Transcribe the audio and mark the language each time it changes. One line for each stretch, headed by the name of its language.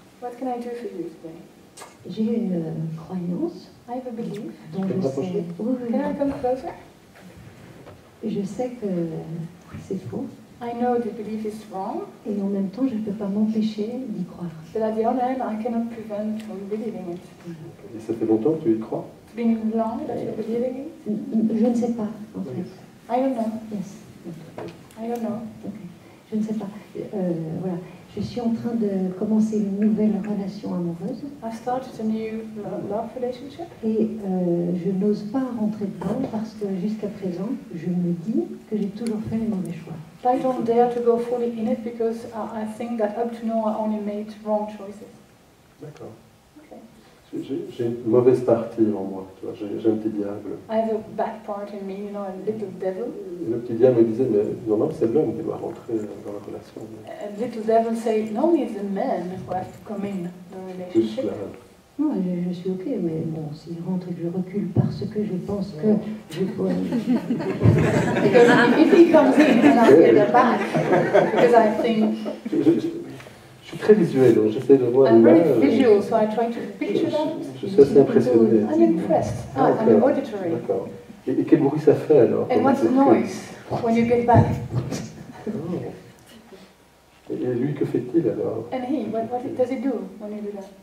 English: What can I do for you today?
French: J'ai une croyance
English: I have a belief.
French: dont je sais.
English: Can I come closer?
French: Je sais que c'est faux.
English: I know the belief is wrong.
French: Et en même temps, je ne peux pas m'empêcher d'y croire.
English: But at the other hand, I cannot prevent from believing it.
French: Et ça fait longtemps que tu y crois?
English: It's been long that you're believing it?
French: Je ne sais pas, en fait.
English: I don't know. Yes. I don't know.
French: Okay. Je ne sais pas. Voilà. Je suis en train de commencer une nouvelle relation amoureuse.
English: I've started a new love relationship.
French: Et je n'ose pas rentrer dedans parce que jusqu'à présent, je me dis que j'ai toujours fait les mauvais choix.
English: But I don't dare to go fully in it because I think that up to now I only made wrong choices.
French: D'accord.
English: Okay.
French: J'ai une mauvaise partie en moi, tu vois, j'ai un petit diable.
English: I have a bad part in me, you know, a little devil.
French: Et le petit diable me disait, mais non, c'est l'homme qui doit rentrer dans la relation.
English: A little devil say, no, it's the man who has to come in the
French: Plus
English: relationship.
French: Non, je suis ok, mais bon, s'il rentre et que je recule parce que je pense que je peux...
English: Because if he comes in and I get the back, because I think...
French: Je suis très visuel, donc j'essaie de voir
English: I'm
French: l'image.
English: very visual, so I try to picture that.
French: Je suis assez impressionné.
English: I'm impressed. I'm auditory.
French: D'accord. Et quel bruit ça fait alors?
English: And what's the noise when you get back?
French: Oh. Et lui, que fait-il alors?
English: And he, what does he do when you do that?